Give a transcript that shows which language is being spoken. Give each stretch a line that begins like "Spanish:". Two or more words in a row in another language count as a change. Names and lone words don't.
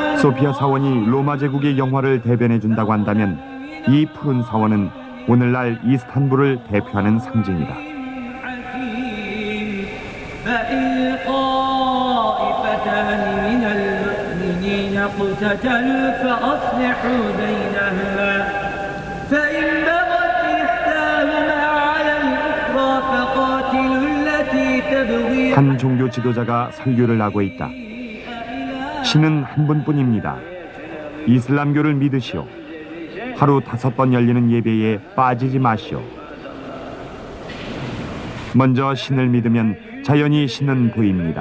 Korean: 소피아 사원이 로마 제국의 영화를 대변해 준다고 한다면 이 푸른 사원은 오늘날 이스탄불을 대표하는 상징이다.
Arabic: فإن طائفتان من المؤمنين اقتتلوا فأصلحوا بينهما فإن بغت إحداهما على الأخرى فقاتلوا التي تبغي
Korean: 한 종교 지도자가 설교를 하고 있다. 신은 한 분뿐입니다. 이슬람교를 믿으시오. 하루 5번 열리는 예배에 빠지지 마시오. 먼저 신을 믿으면 자연히 신은 보입니다.